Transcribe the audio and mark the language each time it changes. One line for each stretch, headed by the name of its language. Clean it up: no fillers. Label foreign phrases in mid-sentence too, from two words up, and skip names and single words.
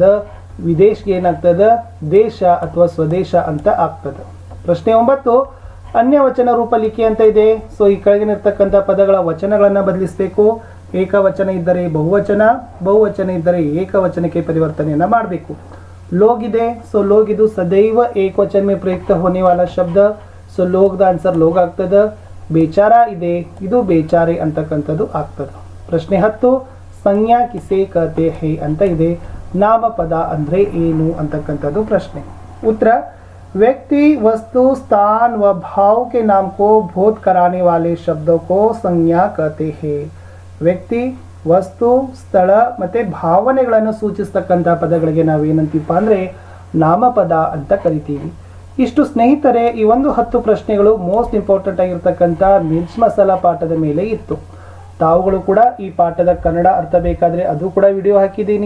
Kannada: ವಿದೇಶ್ಗೆ ಏನಾಗ್ತದ, ದೇಶ ಅಥವಾ ಸ್ವದೇಶ ಅಂತ ಆಗ್ತದ. ಪ್ರಶ್ನೆ 9,
Hindi: अन्यवचन रूप लिखि
Kannada: ಅಂತ ಇದೆ. ಸೊ ಈ ಕೆಳಗಿನಿರ್ತಕ್ಕಂಥ ಪದಗಳ ವಚನಗಳನ್ನು ಬದಲಿಸಬೇಕು. ಏಕವಚನ ಇದ್ದರೆ ಬಹುವಚನ, ಬಹುವಚನ ಇದ್ದರೆ ಏಕವಚನಕ್ಕೆ ಪರಿವರ್ತನೆಯನ್ನು ಮಾಡಬೇಕು.
Hindi: लोग
Kannada: ಇದೆ. ಸೊ
Hindi: लोग ಇದು सदैव एकवचन में प्रयुक्त होने वाला शब्द.
Kannada: ಸೊ लोग ದ ಆನ್ಸರ್ लोग ಆಗ್ತದೆ. ಬೇಚಾರ ಇದೆ, ಇದು ಬೇಚಾರೆ ಅಂತಕ್ಕಂಥದ್ದು ಆಗ್ತದೆ. ಪ್ರಶ್ನೆ 10
Hindi: संज्ञा किसे कहते है
Kannada: ಅಂತ ಇದೆ. ನಾಮಪದ ಅಂದ್ರೆ ಏನು ಅಂತಕ್ಕಂಥದ್ದು ಪ್ರಶ್ನೆ.
Hindi: ಉತ್ತರ व्यक्ति वस्तु स्थान व भाव के नाम को बोध कराने वाले शब्दों को संज्ञा कहते हैं.
Kannada: ವ್ಯಕ್ತಿ ವಸ್ತು ಸ್ಥಳ ಮತ್ತೆ ಭಾವನೆಗಳನ್ನು ಸೂಚಿಸ್ತಕ್ಕಂಥ ಪದಗಳಿಗೆ ನಾವೇನಂತೀವಪ್ಪ ಅಂದರೆ ನಾಮಪದ ಅಂತ ಕರಿತೀವಿ. ಇಷ್ಟು ಸ್ನೇಹಿತರೆ, ಈ ಒಂದು 10 ಪ್ರಶ್ನೆಗಳು
English: most important
Kannada: ಆಗಿರ್ತಕ್ಕಂಥ ಮಿರ್ಚ್ ಮಸಾಲ ಪಾಠದ ಮೇಲೆ ಇತ್ತು. ತಾವುಗಳು ಕೂಡ ಈ ಪಾಠದ ಕನ್ನಡ ಅರ್ಥ ಬೇಕಾದರೆ ಅದು ಕೂಡ ವಿಡಿಯೋ ಹಾಕಿದ್ದೀನಿ.